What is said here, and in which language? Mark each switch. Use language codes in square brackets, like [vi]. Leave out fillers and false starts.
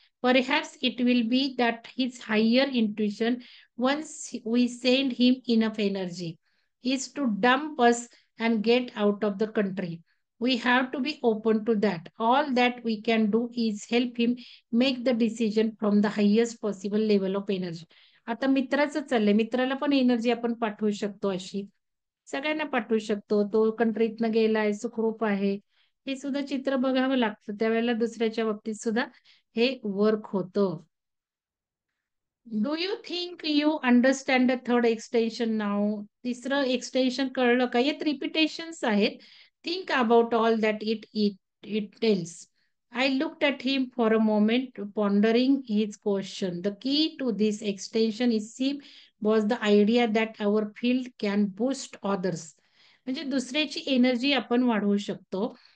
[en] Perhaps it will be that his higher intuition, once we send him enough energy, is to dump us and get out of the country. We have to be open to that. All that we can do is help him make the decision from the highest possible level of energy. [mr] आता मित्राचं चाललंय, मित्राला पण energy आपण पाठवू शकतो अशी. सगळ्यांना पाठवू शकतो. तो कंट्रीतनं गेलाय, सुखरूप आहे. हे सुद्धा चित्र बघावं लागतं. त्यावेळेला दुसऱ्याच्या बाबतीत सुद्धा हे वर्क होतं. [en] Do you think you understand the third extension नाव? [mr] तिसरं एक्सटेन्शन कळलं का? यात रिपिटेशन्स आहेत. [en] Think about all that it it it tells. I looked at him for a moment, pondering his question. The key to this extension is was the idea that our field can boost others. [mr] म्हणजे दुसऱ्याची energy आपण वाढवू शकतो.